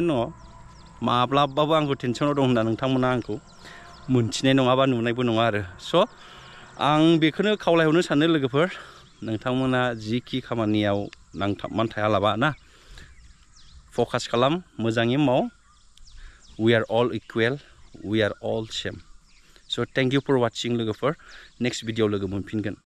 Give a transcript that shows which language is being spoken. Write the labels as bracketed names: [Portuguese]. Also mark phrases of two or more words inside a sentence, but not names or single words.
[Bodo] दङ माब्लाबाबो आंखौ टेनसनाव दं होनना नोंथांमोना आंखौ मोनथिनाय नङाबा नुनायबो नङा आरो स' आं बेखौनो खावलायहरनो सानो लोगोफोर नोंथांमोना जिखि खामानियाव नांथाबनानै थायालाबा ना फकास खालाम मोजाङै माव [English] we are all equal we are all same so so thank you for watching [Bodo] लोगोफोर [English] next video [Bodo] लोगो मोनफिनगोन